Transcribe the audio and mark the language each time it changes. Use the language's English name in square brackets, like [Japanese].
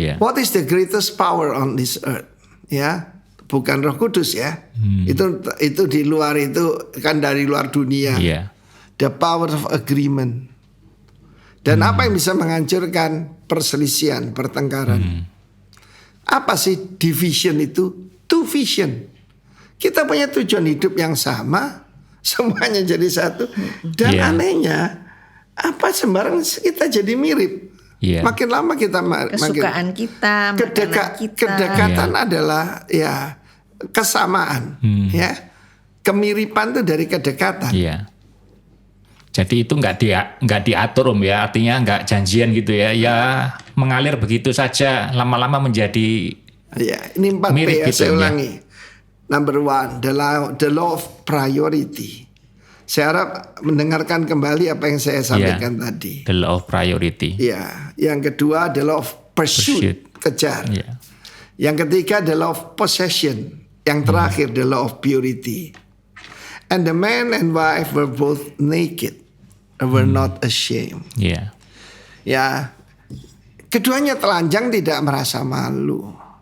[English] What is the greatest power on this earth? [Indonesian] Ya, bukan Roh Kudus ya. Itu di luar, itu kan dari luar dunia. [English] The power of agreement. [Indonesian] Dan apa yang bisa menghancurkan perselisihan, pertengkaran? Apa sih division itu? Two vision. Kita punya tujuan hidup yang sama, semuanya jadi satu. Dan anehnya, apa sembarang kita jadi mirip. Makin lama kita kesukaan kita, kedekatan adalah ya kesamaan, ya kemiripan itu dari kedekatan. Jadi itu nggak diatur ya, artinya nggak janjian gitu ya, mengalir begitu saja, lama-lama menjadi ini 4 P ya, gitu, saya ulangi. [English] Number 1, the law of priority. [Indonesian] Saya harap mendengarkan kembali apa yang saya sampaikan tadi. [English] The law of priority. [Indonesian] Ya, yang kedua [English] the law of pursuit. [Indonesian] Kejar. Yang ketiga [English] the law of possession. [Indonesian] Yang terakhir [English] the law of purity. And the man and wife were both naked, were not ashamed. [Indonesian] Ya, keduanya telanjang, tidak merasa malu.